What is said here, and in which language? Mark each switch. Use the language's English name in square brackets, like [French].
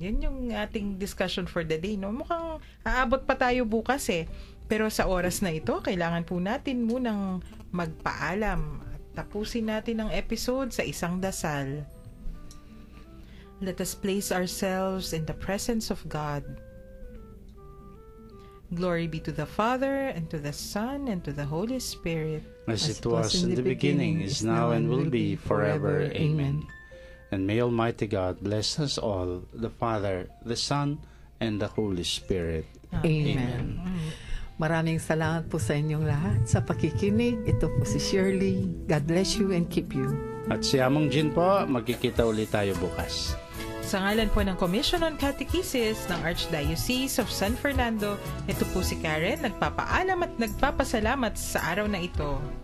[Filipino] Yun yung ating [English] discussion for the day, [Filipino] no? Mukhang aabot pa tayo bukas Pero sa oras na ito, kailangan po natin munang magpaalam at tapusin natin ang episode sa isang dasal. [English] Let us place ourselves in the presence of God. Glory be to the Father, and to the Son, and to the Holy Spirit. As it was in the beginning, is now, and will be forever. Amen. And may Almighty God bless us all, the Father, the Son, and the Holy Spirit. [Filipino] Amen. Maraming salamat po sa inyong lahat sa pakikinig. Ito po si Shirley. [English] God bless you and keep you. [Filipino] At si Among Jin po, magkikita ulit tayo bukas. Sa ngalan po ng Commission on Catechesis ng Archdiocese of San Fernando, ito po si Karen, nagpapaalam at nagpapasalamat sa araw na ito.